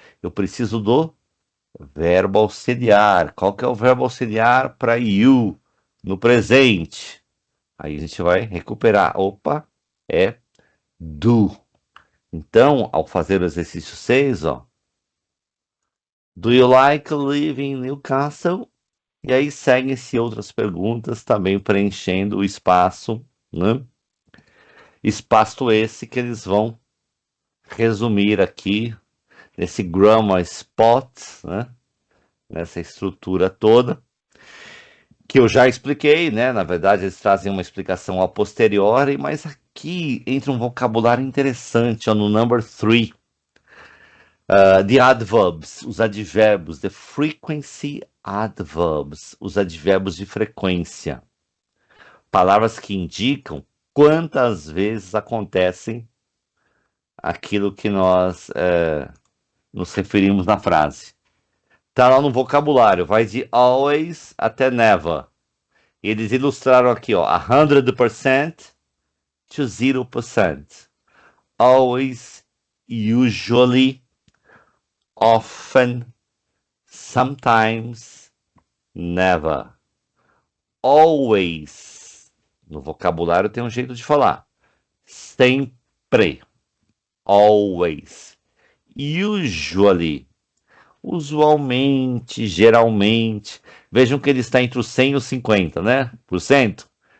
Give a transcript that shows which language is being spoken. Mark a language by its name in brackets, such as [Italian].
[Portuguese] Eu preciso do verbo auxiliar. Qual que é o verbo auxiliar para you no presente? Aí a gente vai recuperar. Opa, é do. Então, ao fazer o exercício 6, ó. [English] Do you like living in Newcastle? [Portuguese] E aí seguem-se outras perguntas, também preenchendo o espaço, né? Espaço esse que eles vão resumir aqui nesse grammar spot, né? nessa estrutura toda, que eu já expliquei, né? Na verdade, eles trazem uma explicação a posteriori, mas aqui entra um vocabulário interessante, ó, no number 3. [English] The adverbs, [Portuguese] os advérbios, [English] the frequency adverbs, [Portuguese] os advérbios de frequência. Palavras que indicam quantas vezes acontecem aquilo que nós nos referimos na frase. Tá lá no vocabulário, vai de always até never. Eles ilustraram aqui, ó, [English] 100% to 0%. Always, usually, often, sometimes, never. Always. [Portuguese] No vocabulário tem um jeito de falar. Sempre. [English] Always. Usually. [Portuguese] Usualmente, geralmente. Vejam que ele está entre os 100 e os 50, né? Por cento.